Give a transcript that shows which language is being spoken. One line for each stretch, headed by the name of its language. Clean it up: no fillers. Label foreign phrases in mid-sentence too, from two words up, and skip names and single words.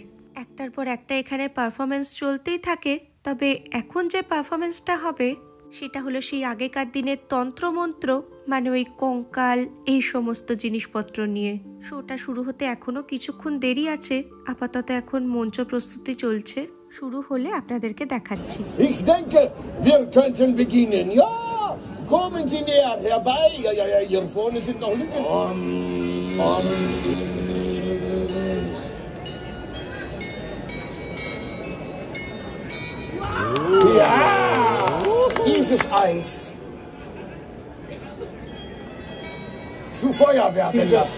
Bangla: একটার পর একটা এখানে পারফরমেন্স চলতেই থাকে। তবে এখন যে পারফরমেন্সটা হবে সেটা হলো সেই আগেকার দিনের তন্ত্রমন্ত্র, মানে ওই কঙ্কাল, এই সমস্ত জিনিসপত্র নিয়ে। শোটা শুরু হতে এখনো কিছুক্ষণ দেরি আছে, আপাতত এখন মঞ্চ প্রস্তুতি চলছে। শুরু হলে আপনাদেরকে দেখাচ্ছি।
German: Ich denke, wir könnten beginnen. Ja, kommen Sie näher herbei. Ja, hier vorne sind noch Lücken. Ja, dieses Eis zu Feuer werden lassen.